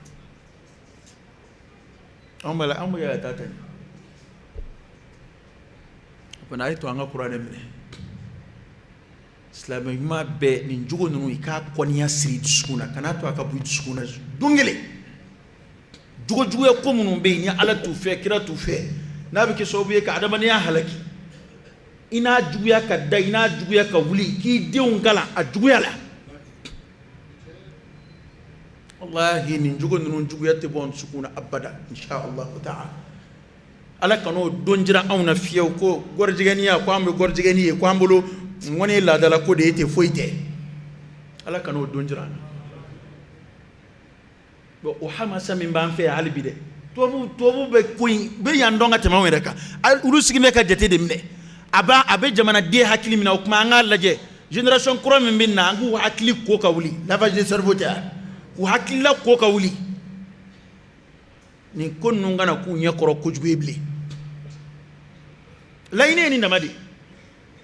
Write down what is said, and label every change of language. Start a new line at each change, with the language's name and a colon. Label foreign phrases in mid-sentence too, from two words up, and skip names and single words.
Bambara: anw bɛ ka taa tɛmɛ o fana a ye to an ka kuranɛ minɛ silamɛ ɲuman bɛɛ nin jogo ninnu i k'a kɔniya siri dusukun na kan'a to a ka bɔ i dusukun na don kelen jogojuguya ko minnu bɛ yen ni Ala t'u fɛ kira t'u fɛ n'a bɛ kɛ sababu ye ka adamadenya halaki i n'a juguya ka da i n'a juguya ka wuli k'i denw kalan a juguya la wallahi nin jogo ninnu juguya tɛ bɔ an dusukun na abada
Arabic: إن شاء الله تعالى
Bambara: Ala kan'o don jira anw na fiyewu ko gɔrijɛgɛniya ko an bɛ gɔrijɛgɛni ye ko an bolo ŋɔni ye laadala ko de ye ten foyi tɛ Ala kan'o don jira an na bon o hamasa min b'an fɛ hali bi dɛ tubabu bɛ ko in bɛ yan dɔn ka tɛmɛ anw yɛrɛ kan olu sigilen bɛ ka jate de minɛ a bɛ jamanaden hakili min na o tuma an k'a lajɛ génération kura min bɛ na an k'u hakili ko ka wuli
French: lavage de cerveau
Bambara: tɛ k'u hakilila ko ka wuli nin ko ninnu kana k'u ɲɛ kɔrɔ kojugu ye bilen laɲini ye nin dama de